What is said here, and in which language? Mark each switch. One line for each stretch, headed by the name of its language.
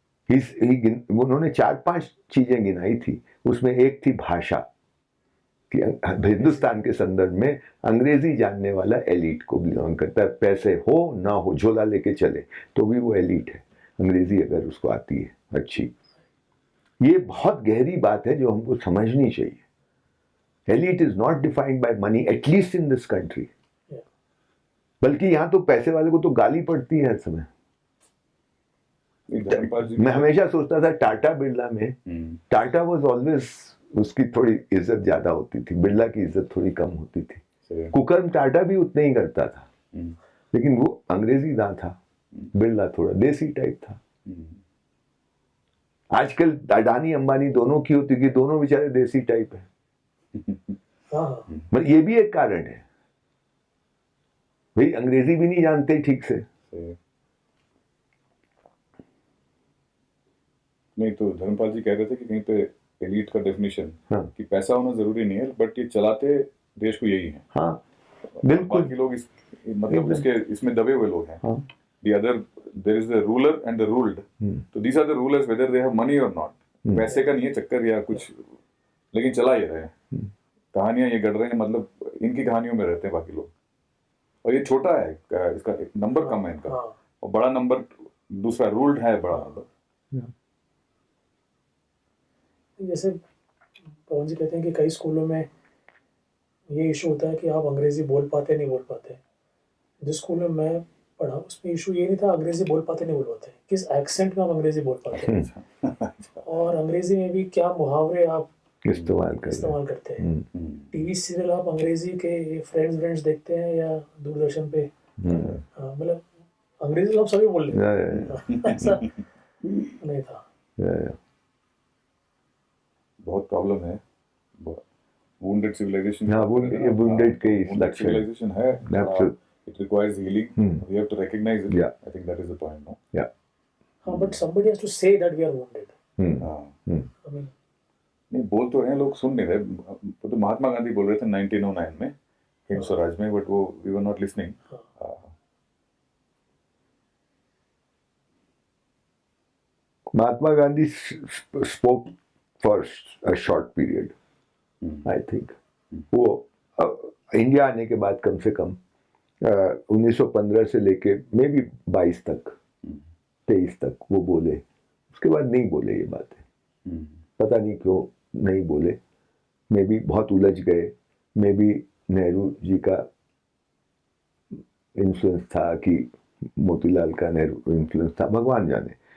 Hindi: उन्होंने 4-5 चीजें गिनाई थी, उसमें एक थी भाषा, कि हिंदुस्तान के संदर्भ में अंग्रेजी जानने वाला एलीट को बिलोंग करता है, पैसे हो ना हो झोला लेके चले तो भी वो एलीट है, अंग्रेजी अगर उसको आती है अच्छी। ये बहुत गहरी बात है जो हमको समझनी चाहिए।
English: Elite is not defined by money, at least in this country.
Hindi: बल्कि यहाँ तो पैसे वाले को तो गाली पड़ती है हर समय। नहीं, धर्मपाल जी मैं हमेशा सोचता था टाटा बिरला में,
English: Tata was always,
Hindi: उसकी थोड़ी इज्जत ज्यादा होती थी, बिरला की इज्जत थोड़ी कम होती थी। सही है। कुकर्म टाटा भी उतने ही करता था, हम्म, लेकिन वो अंग्रेजी ना था, बिरला थोड़ा देसी टाइप था। आजकल अडानी अंबानी दोनों की होती, कि दोनों बेचारे देसी टाइप है। हाँ हाँ मतलब ये भी एक कारण है भाई, अंग्रेजी भी नहीं जानते ठीक से। सही है। नहीं तो धर्मपाल जी कह रहे थे कि कहीं पे एलीट का डेफिनेशन हाँ कि पैसा होना जरूरी नहीं है, बट ये चलाते देश को यही है। हाँ बिल्कुल। बाकी लोग मतलब एकदम। इसके इसमें दबे हुए लोग हैं। हाँ
English: The other, there is the ruler and the ruled.
Hindi: तो
English: these are the rulers whether they have money or not.
Hindi: पैसे का नहीं है चक्कर या कुछ, लेकिन चला ये रहे हैं, कहानियां ये गढ़ रहे हैं, मतलब इनकी कहानियों में रहते हैं बाकी लोग। और ये छोटा है, इसका नंबर कम है इनका, हाँ और बड़ा नंबर दूसरा रूल्ड है, बड़ा नंबर। जैसे पवन जी कहते हैं कि कई स्कूलों में ये इशू होता है कि आप अंग्रेजी बोल पाते नहीं बोल पाते। जिस स्कूल में मैं पढ़ा उसमें इशू ये नहीं था अंग्रेजी बोल पाते नहीं बोल पाते, किस एक्सेंट में आप अंग्रेजी बोल पाते हैं और अंग्रेजी में भी क्या मुहावरे आप इस्तेमाल करते हैं। टीवी सीरियल आप अंग्रेजी के फ्रेंड्स देखते हैं या दूरदर्शन पे, हाँ, मतलब अंग्रेजी तो आप सभी बोल लेते हैं, ऐसा नहीं था। बहुत प्रॉब्लम है, wounded civilization। हाँ, wounded के इस
English: wounded
Hindi: लक्षण civilization है,
English: Absolutely. it requires healing, we have to recognize it। Yeah. I think that is the point, no? Yeah.
Hindi: हाँ,
English: but somebody has to say that we are wounded।
Hindi: हाँ,
English: I mean,
Hindi: नहीं बोल तो रहे हैं, लोग सुन नहीं रहे। वो तो महात्मा गांधी बोल रहे थे 1909 में हिंद स्वराज में, बट वो
English: we were not listening। Mahatma Gandhi spoke for a short period, I think।
Hindi: वो इंडिया आने के बाद कम से कम 1915 से लेके मे बी 22 तक 23 तक वो बोले, उसके बाद नहीं बोले ये बातें। पता नहीं क्यों नहीं बोले, मे बी बहुत उलझ गए, मे बी नेहरू जी का इन्फ्लुएंस था कि मोतीलाल का नेहरू इन्फ्लुएंस था, भगवान जाने।